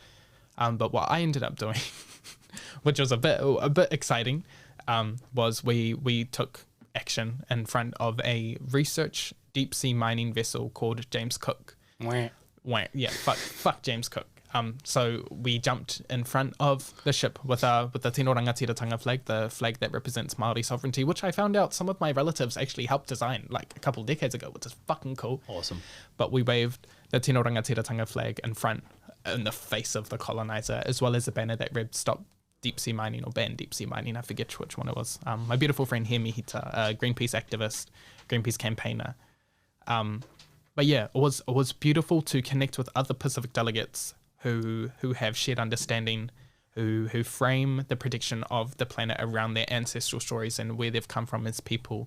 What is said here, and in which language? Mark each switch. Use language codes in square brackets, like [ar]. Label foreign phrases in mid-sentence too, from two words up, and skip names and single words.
[en] But what I ended up doing, which was a bit exciting, was we took action in front of a research deep sea mining vessel called James Cook. Yeah, fuck James Cook. So we jumped in front of the ship with the [mi] tino rangatiratanga [en] flag, the flag that represents Māori sovereignty, which I found out some of my relatives actually helped design like a couple of decades ago, which is fucking cool. Awesome. But we waved the [mi] tino rangatiratanga [en] flag in front, in the face of the colonizer, as well as a banner that read "Stop Deep Sea Mining" or "Ban Deep Sea Mining." I forget which one it was. My beautiful friend Hemi Hita, a Greenpeace activist, Greenpeace campaigner. But yeah, it was beautiful to connect with other Pacific delegates who have shared understanding, who frame the protection of the planet around their ancestral stories and where they've come from as people.